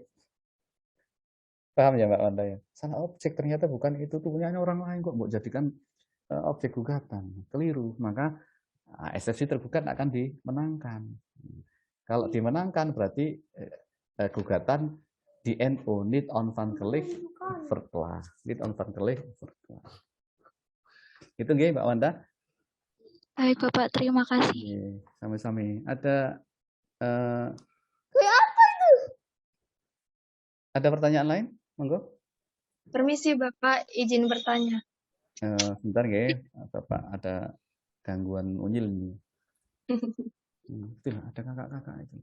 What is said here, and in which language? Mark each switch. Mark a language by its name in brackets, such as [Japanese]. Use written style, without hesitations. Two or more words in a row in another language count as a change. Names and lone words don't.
[Indonesian] Paham ya Mbak Wanda ya? Salah objek, ternyata bukan itu, tuh punyanya orang lain kok mau jadikan objek gugatan. Keliru, maka eksepsi tergugat akan dimenangkan. Kalau dimenangkan berarti gugatan di NO, [Dutch] niet onafhankelijk verklaar. Niet onafhankelijk verklaar. [Indonesian] Itu nggih Mbak Wanda? Baik Bapak, terima kasih. [Javanese] Nggih, sami-sami. [Indonesian] Ada ada pertanyaan lain? Monggo. Permisi Bapak, izin bertanya. Sebentar nggih, Bapak ada gangguan unyil nih. Itu ada kakak-kakak itu.